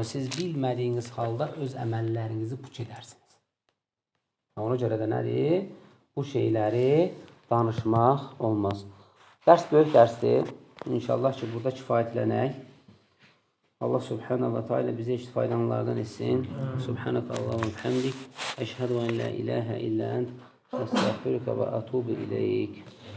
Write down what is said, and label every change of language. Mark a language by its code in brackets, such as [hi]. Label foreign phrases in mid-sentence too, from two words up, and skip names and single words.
[az] Siz bilmədiyiniz halda öz əməllərinizi puç edərsiniz. Ona görə də nədir? Bu şeyləri danışmaq olmaz. Dərs böyük dərsdir. İnşallah ki, burada kifayətlənək. Allah [ar] سبحانه وتعالى [az] bizə faydalanlardan etsin. [ar] سبحانك اللهم حمدك. أشهد أن لا إله إلا أنت. أستغفرك وأتوب إليك.